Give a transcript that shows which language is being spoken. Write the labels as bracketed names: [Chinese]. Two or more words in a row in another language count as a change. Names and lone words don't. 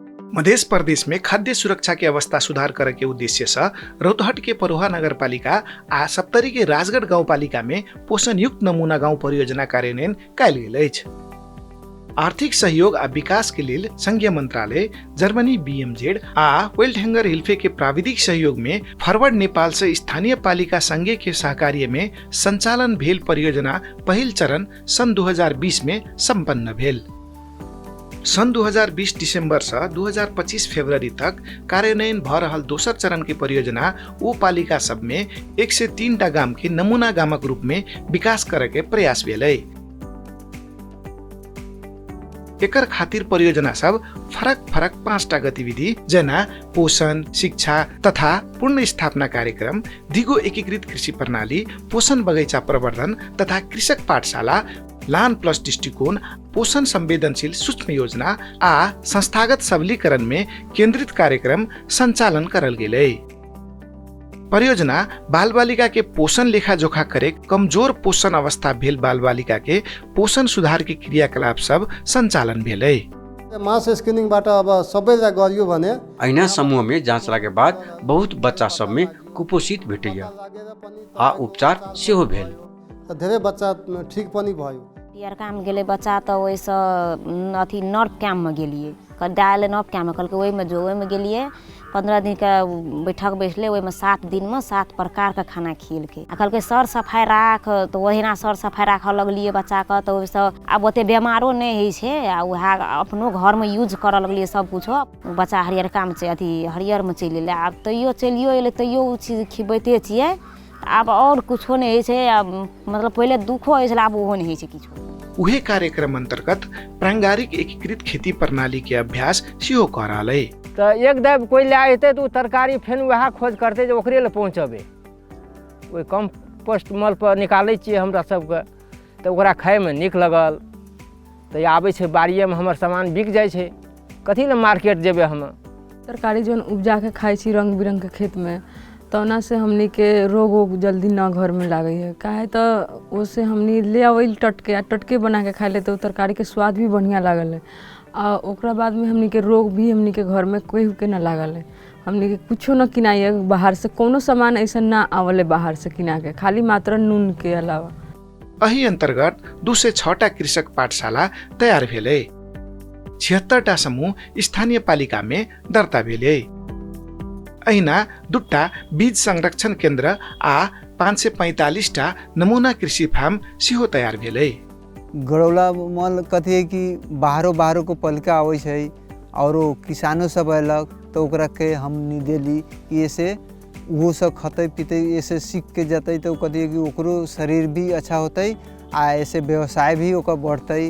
[Maithili] मध्य प्रदेश में खाद्य सुरक्षा के अवस्था सुधार करे के उद्देश्य से रौतहट के परोहा नगरपालिका आ सप्तरी के राजगढ़ गाउँपालिका में पोषण युक्त नमूना गाउँ परियोजना कार्यान्वयन कयल गेल अछि। आर्थिक सहयोग आ विकास के लेल संघीय मंत्रालय, जर्मनी BMZ आ वेल्टहैंगर हिल्फे के प्राविधिक सहयोग में फॉरवर्ड नेपाल से स्थानीय पालिका संघ के सहकार्य में संचालन भेल परियोजना पहिल चरण सन 2020 में संपन्न भेल। सन 2020 दिसंबर से 2025 फरवरी तक कार्यान्वयन भ रहल दोसर चरण के परियोजना ओ पालिका सब में 103 टा गाम के नमूना गामक रूप में विकास करे के प्रयास भेल। एकर खातिर परियोजना सब फरक 5 टा गतिविधि जना पोषण, शिक्षा तथा पूर्ण स्थापना कार्यक्रम, दिगो एकीकृत कृषि प्रणाली, पोषण बगैंचा प्रवर्धन तथा कृषक पाठशाला, लान प्लस दृष्टिकोण, पोषण संवेदनशील सूक्ष्म योजना आ संस्थागत सबलीकरण में केंद्रित कार्यक्रम संचालन करल गेलै। परियोजना बाल बालिका के पोषण लेखा जोखा करे, कमजोर पोषण अवस्था भेल बाल बालिका के पोषण सुधार के क्रियाकलाप सब संचालन भेलै। [English] mass screening [Nepali] बाट अब सबैजना गरियो भने [Maithili] ऐना समूह में जाँचला के बाद बहुत बच्चा सब में कुपोषित भेटैया आ उपचार सेहो भेल। [Nepali] धेरै बच्चा ठीक पनि भयो। [Maithili] यार काम गेले बच्चा त ओइसे अथी नर्व कैम्प में गेलिए, डायल नर्व कैम्प में कहलकै ओइ में गेलिए। 15 दिन का बैठक बैठले, ओइ में 7 दिन में 7 प्रकार का खाना खिलके आ कहलकै सर सफाई राख, तो वहीना सर सफाई राख लगलिए बच्चा का। तो ओइसे अब ओते बीमारो नहीं होइ छै आ वहाँ अपनो घर में यूज कर लगलिए सब कुछ। बच्चा हरियर काम छै अथी हरियर में चलि एलै, आब तैयो चलियो एलै तैयो उ चीज खिबैते छियै। अब और कुछो नहीं होइ छै, मतलब पहले दुखो होइ छलै, आब ओहो नहीं होइ छै किछो। उहे कार्यक्रम अंतर्गत प्रांगारिक एकीकृत खेती प्रणाली के अभ्यास सेहो करालै। [Bhojpuri] तो एक दाब कोई ले आते तो तरकारी फेन वह खोज करते जो ओकरे ले पहुँचबे, [Maithili] ओहि कंपोस्ट मल पर निकालै छियै हमरा सबके, तो ओकरा खाए में नीक लगल। तो आबै छै बाड़िए में हमर सामान बिक जाइ छै, कथी ले मार्केट जेबे हम। [Bhojpuri] तरकारी जो उपजा के खाई छी रंग बिरंग के खेत में, तौना से हमनी के रोग जल्दी ना घर में लागे है। काहे तो उससे हमनी ले आवल टटके बना के खाए ले, तो तरकारी के स्वाद भी बढ़िया लागल है। आ ओकरा बाद में हमनी के रोग भी हमनी के घर में कोई के ना लागल है। हमनी के कुछो न किनाइए बाहर से, कोनो सामान ऐसा ना आवले बाहर से किना के, खाली मात्र नून के अलावा। [Maithili] अही अंतर्गत 206 टा कृषक पाठशाला तैयार भेलै। 76 टा समूह स्थानीय पालिका में दर्ता भेलै। अहिना 2 टा बीज संरक्षण केन्द्र आ 545 टा नमूना कृषि फार्म सेहो तैयार भेलै। गरौला मल कथी है कि बाहरो को पलका आवे छै और किसानो सब अयलक, तो ओकरा के हम देली कि ऐसे वो सब खतै पीते, ऐसे सीख के जतै, तो कथी है कि ओकरो शरीर भी अच्छा होतै आ ऐसे व्यवसाय भी ओकर बढ़तै।